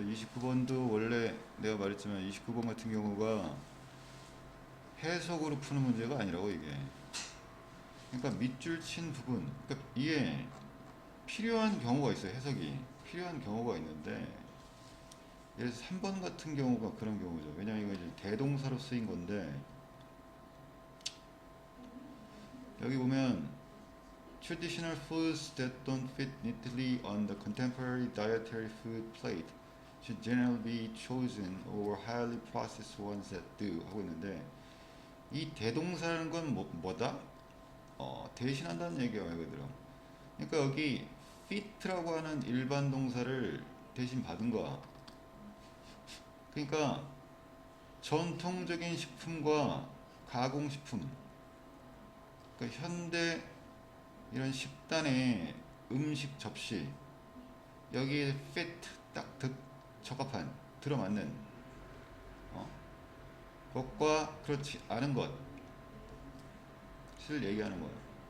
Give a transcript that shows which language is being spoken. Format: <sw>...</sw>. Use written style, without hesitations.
<ko>29번도 원래 내가 말했지만 29번 같은 경우가 해석으로 푸는 문제가 아니라고 이게. 그러니까 밑줄 친 부분. 그러니까 이게 필요한 경우가 있어요. 해석이 필요한 경우가 있는데, 예를 들어서 3번 같은 경우가 그런 경우죠. 왜냐면 이거 이제 대동사로 쓰인 건데, 여기 보면</ko> <en>traditional foods that don't fit neatly on the contemporary dietary food plate should generally be chosen over highly processed ones that do</en> <ko>하고 있는데, 이 대동사라는 건 뭐다? 대신한다는 얘기예요, 말 그대로. 그러니까 여기 fit라고 하는 일반 동사를 대신 받은 거야. 그러니까 전통적인 식품과 가공식품, 그러니까 현대 이런 식단의 음식 접시, 여기에 fit 딱 적합한, 들어맞는 것과 그렇지 않은 것을 얘기하는 거예요.</ko>